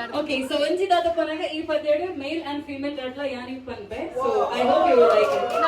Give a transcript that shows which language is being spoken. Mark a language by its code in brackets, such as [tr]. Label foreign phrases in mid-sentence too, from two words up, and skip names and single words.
[tcy] ಓಕೆ ಸೊ ಒಂಜಿದಾದ ಪನಗ ಈ ಪದ್ಯಡು [en] male and female [tcy] ರಡ್ಲ ಯಾನಿಗೆ ಪನ್ಪೆ [en] so I hope you will like it